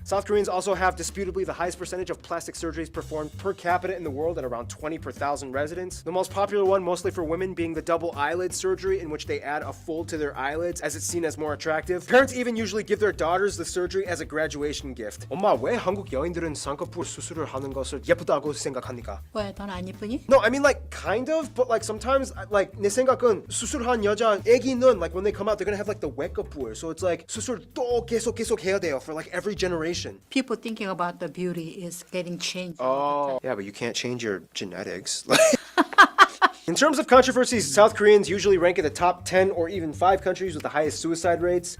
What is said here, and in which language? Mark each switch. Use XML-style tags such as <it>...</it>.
<en>South Koreans also have disputably the highest percentage of plastic surgeries performed per capita in the world at around 20 per thousand residents. The most popular one, mostly for women, being the double eyelid surgery, in which they add a fold to their eyelids as it's seen as more attractive. Parents even usually give their daughters the surgery as a graduation gift.</en> <ko>엄마, 왜 한국 여인들은 쌍꺼풀 수술을 하는 것을 예쁘다고 생각합니까? 왜 넌 안 예쁘니?</ko> <en>No, I mean like kind of, but like sometimes like</en> <ko>내 생각은 수술한 여자 애기는</ko> <en>like when they come out they're gonna have like the 외꺼풀, so it's like</en> <ko>수술 또 계속 해야 돼요</ko> <en>for like every generation. People thinking about the beauty is getting changed. Oh, yeah, but you can't change your genetics. In terms of controversies, South Koreans usually rank in the top 10 or even 5 countries with the highest suicide rates.</en>